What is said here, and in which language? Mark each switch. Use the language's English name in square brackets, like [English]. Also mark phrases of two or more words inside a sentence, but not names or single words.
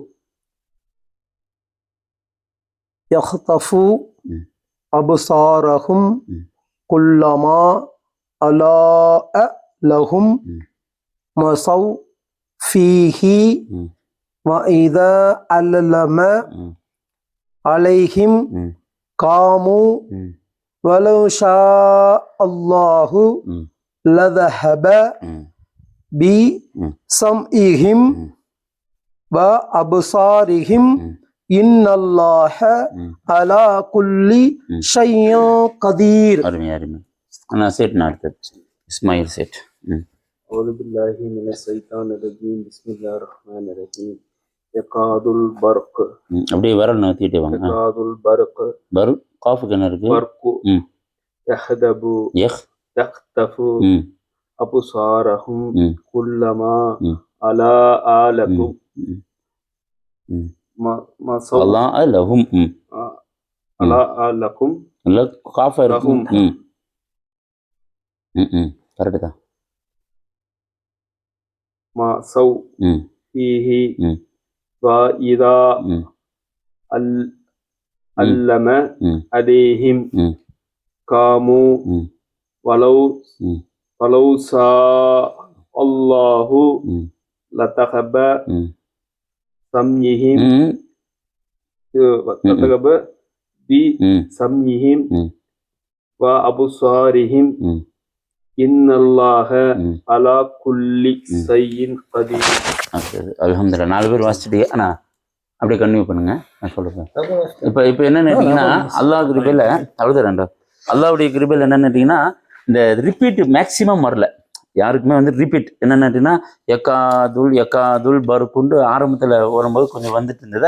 [Arabic] يخطف أبصارهم كلما أضاء لهم مشوا فيه وإذا أظلم عليهم قاموا ولو شاء الله لذهب بسمعهم وأبصارهم إن الله على كل شيء قدير. [Tamil] அருமை அருமை. நான் சேட் நான் அடுத்தது இஸ்மாயில் சேட். [Arabic] أعوذ بالله من الشيطان الرجيم بسم الله الرحمن الرحيم يكاد البرق [Tamil] அப்படியே விரல் நகர்த்திட்டே வாங்க. [Arabic] يكاد البرق [Tamil] பரு காஃபுக்கு என்ன இருக்கு? [Arabic] برق يخدب يخطف أبصارهم كلما أضاء لهم الله لهم أضاء لكم [Tamil] இல்ல காஃபா இருக்கும். கரெக்டு தான். [Arabic] مشوا فيه وإذا علم عليهم قاموا ولو شاء الله لذهب بسمعهم بسمعهم وأبصارهم إن الله على كل شيء قدير. [Tamil] அல்ஹம்துலில்லாஹ். 4 பேர் வாசிச்சுட்டே அண்ணா அப்படியே கன்டினியூ பண்ணுங்க. நான் சொல்றேன். இப்போ என்னன்னு கேட்டீங்கன்னா அல்லாஹ் கிருபையில அவ்வளோதான் ரெண்டா அல்லாஹ்வுடைய கிருபையில் என்னன்னு கேட்டீங்கன்னா இந்த ரிப்பீட் மேக்சிமம் வரல யாருக்குமே வந்து ரிப்பீட் என்னன்னு கேட்டீங்கன்னா எக்காதுல் பருக்குண்டு ஆரம்பத்தில் வரும்போது கொஞ்சம் வந்துட்டு இருந்தது.